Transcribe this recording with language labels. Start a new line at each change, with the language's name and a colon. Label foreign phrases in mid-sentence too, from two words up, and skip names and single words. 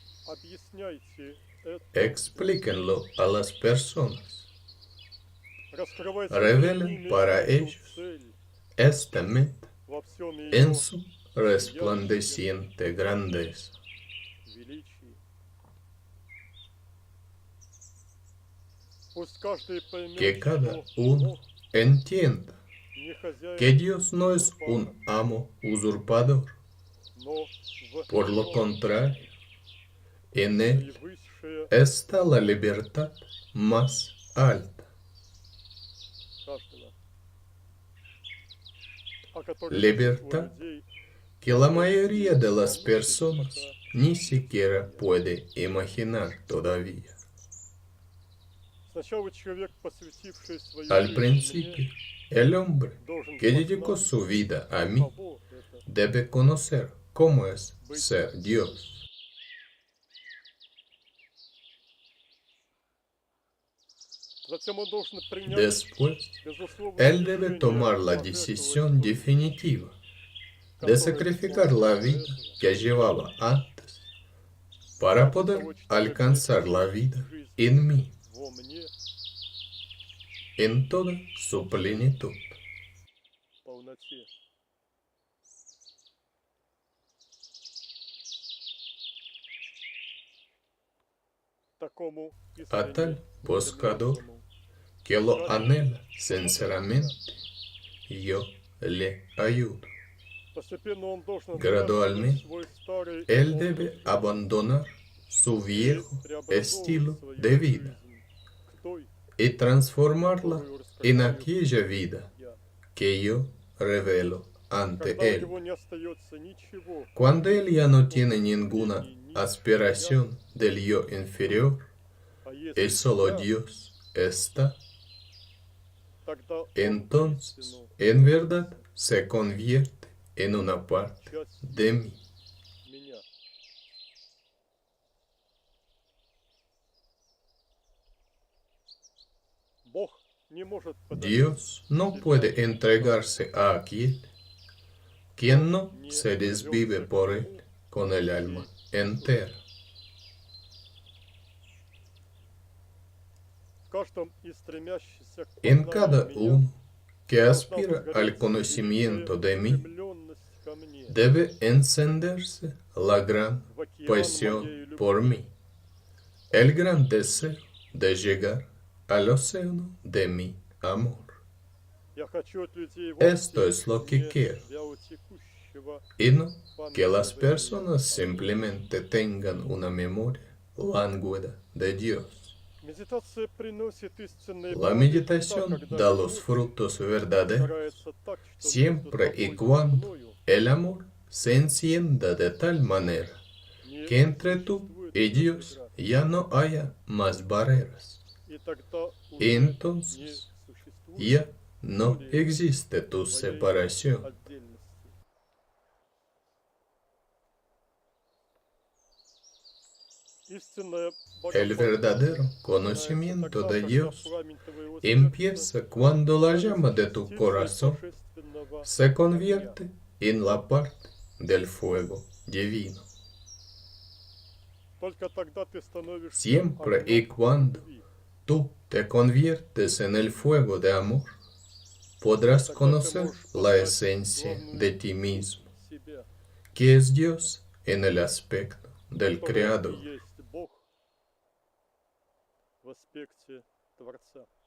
Russian: объясняйте это,
Spanish: Explíquenlo a las personas.
Russian: раскрывайте
Spanish: Revelen
Russian: перед ними
Spanish: para
Russian: эту
Spanish: ellos
Russian: цель
Spanish: esta meta
Russian: во всем
Spanish: en
Russian: ее
Spanish: su resplandeciente grandeza.
Russian: величии. Пусть каждый
Spanish: Que
Russian: поймет,
Spanish: cada
Russian: что
Spanish: uno
Russian: Бог
Spanish: entienda
Russian: не хозяин,
Spanish: que Dios no es un amo usurpador.
Russian: но в
Spanish: Por lo
Russian: нем
Spanish: contrario, en él
Russian: наивысшее
Spanish: está la libertad más alta,
Russian: каждого, о которой большинство
Spanish: libertad
Russian: людей
Spanish: que la mayoría de las personas ni siquiera puede imaginar todavía.
Russian: Сначала человек, посвятивший свою
Spanish: Al
Russian: жизнь
Spanish: principio,
Russian: мне,
Spanish: el hombre
Russian: должен
Spanish: que dedicó
Russian: познать,
Spanish: su vida a mí
Russian: каково это
Spanish: debe conocer cómo es ser Dios.
Russian: Затем он должен принять
Spanish: Después,
Russian: безусловное
Spanish: él debe
Russian: решение
Spanish: tomar la
Russian: пожертвовать
Spanish: decisión
Russian: той
Spanish: definitiva
Russian: жизнью,
Spanish: de
Russian: которую
Spanish: sacrificar
Russian: он
Spanish: la
Russian: до
Spanish: vida
Russian: этого.
Spanish: que llevaba antes para
Russian: Ради
Spanish: poder
Russian: того, чтобы
Spanish: alcanzar la
Russian: прожить
Spanish: vida
Russian: жизнь
Spanish: en mí
Russian: во мне
Spanish: en toda su plenitud.
Russian: в полноте. Такому
Spanish: A tal
Russian: искренне
Spanish: buscador
Russian: стремящему
Spanish: que lo anhela sinceramente, yo le ayudo.
Russian: постепенно он должен
Spanish: Gradualmente,
Russian: отбрасывать свой старый
Spanish: Él
Russian: образ
Spanish: debe
Russian: жизни
Spanish: abandonar su
Russian: и
Spanish: viejo estilo
Russian: преобразовывать
Spanish: de
Russian: свою
Spanish: vida
Russian: жизнь к той,
Spanish: y transformarla
Russian: которую
Spanish: en
Russian: раскрываю
Spanish: aquella vida
Russian: я.
Spanish: que yo revelo ante
Russian: Когда у
Spanish: Él.
Russian: него не остается ничего,
Spanish: Cuando Él ya no tiene ninguna aspiración del yo inferior
Russian: а если
Spanish: y solo
Russian: я,
Spanish: Dios está,
Russian: тогда он
Spanish: entonces
Russian: воистину
Spanish: en verdad se convierte en una parte
Russian: часть
Spanish: de mí.
Russian: меня. Бог не может подарить
Spanish: Dios no puede entregarse a aquel quien no se desvive por Él con el alma entera.
Russian: в каждом из стремящихся к
Spanish: En
Russian: познанию
Spanish: cada
Russian: меня
Spanish: uno que
Russian: должна
Spanish: aspira al
Russian: возгореться
Spanish: conocimiento de
Russian: великая
Spanish: mí
Russian: устремленность ко мне,
Spanish: debe encenderse la gran
Russian: в океан моей
Spanish: pasión
Russian: любви.
Spanish: por mí, el gran deseo de llegar al océano de mi amor.
Russian: Я хочу от людей
Spanish: Esto
Russian: вовсе
Spanish: es lo que
Russian: не
Spanish: quiero,
Russian: вялотекущего
Spanish: y no que
Russian: памяти
Spanish: las
Russian: времени,
Spanish: personas simplemente tengan una memoria lánguida de Dios.
Russian: Медитация приносит истинные
Spanish: La
Russian: плоды
Spanish: meditación
Russian: тогда, когда
Spanish: da los
Russian: любовь
Spanish: frutos verdaderos
Russian: разгорается так, что
Spanish: siempre
Russian: между
Spanish: y
Russian: тобой
Spanish: cuando
Russian: мною
Spanish: el amor se encienda de tal manera
Russian: не
Spanish: que entre tú
Russian: существует
Spanish: y
Russian: уже
Spanish: Dios
Russian: преград.
Spanish: ya no haya más barreras.
Russian: И тогда
Spanish: Y
Russian: уже не
Spanish: entonces
Russian: существует
Spanish: ya no existe tu
Russian: твоей
Spanish: separación.
Russian: отдельности. Истинное
Spanish: El verdadero
Russian: богопознание
Spanish: conocimiento
Russian: начинается
Spanish: de
Russian: тогда,
Spanish: Dios
Russian: когда пламень твоего сердца
Spanish: empieza cuando la llama de tu
Russian: частицей
Spanish: corazón
Russian: божественного
Spanish: se
Russian: огня.
Spanish: convierte en la parte del fuego divino.
Russian: Только тогда ты становишься
Spanish: Siempre y
Russian: огнем
Spanish: cuando
Russian: любви.
Spanish: tú te conviertes en el fuego de amor, podrás
Russian: Тогда ты
Spanish: conocer
Russian: можешь
Spanish: la
Russian: познать
Spanish: esencia
Russian: главную
Spanish: de ti mismo,
Russian: суть себя,
Spanish: que es Dios en el aspecto del
Russian: которая
Spanish: Creador.
Russian: и есть Бог в аспекте Творца.